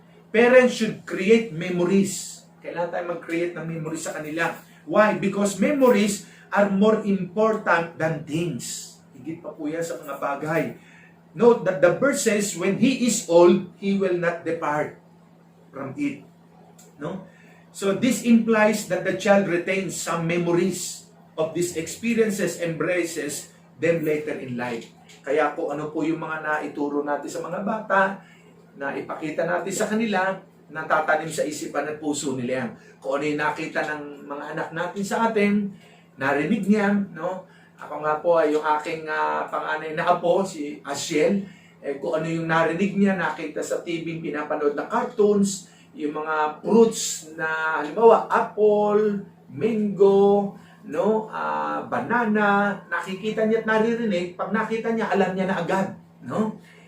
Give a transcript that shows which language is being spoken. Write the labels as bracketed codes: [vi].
[en] Parents should create memories. [tl] Kailangan tayo mag-create ng memories sa kanila. [en] Why? Because memories are more important than things. [tl] Higit pa po yan sa mga bagay. [en] Note that the verse says, when he is old, he will not depart from it. No? So this implies that the child retains some memories of these experiences, embraces them later in life. [tl] Kaya po ano po yung mga naituro natin sa mga bata, na ipakita natin sa kanila, natatanim sa isipan at puso nila yan. Kung ano yung nakita ng mga anak natin sa atin, narinig niyan, no? Ako nga po ay yung aking panganay na apo, si Asiel, kung ano yung narinig niya, nakita sa TV, pinapanood na cartoons, yung mga fruits na, halimbawa, apple, mango, no, banana, nakikita niya at naririnig, pag nakita niya, alam niya na agad, no?